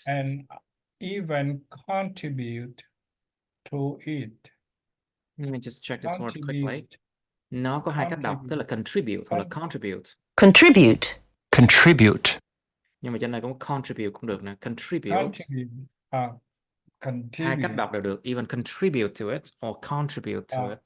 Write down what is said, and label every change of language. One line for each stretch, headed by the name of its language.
English: and even contribute to it. Let me just check this word quickly. Contribute.
Vietnamese: Nó có hai cách đọc, tức là contribute hoặc là contribute.
English: Contribute. Contribute.
Vietnamese: Nhưng mà trên này cũng contribute cũng được nè.
English: Contribute.
Vietnamese: Hai
English: Contribute.
Vietnamese: cách đọc đều được.
English: Even contribute to it or contribute to it.